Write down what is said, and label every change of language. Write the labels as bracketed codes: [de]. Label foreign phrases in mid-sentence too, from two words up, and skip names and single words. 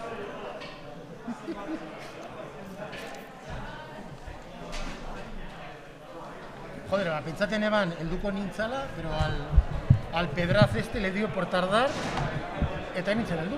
[eu] Joder, pentsaten eban, helduko nintzala, [es] pero al pedraz este le dio por tardar, [eu] eta nintzen heldu.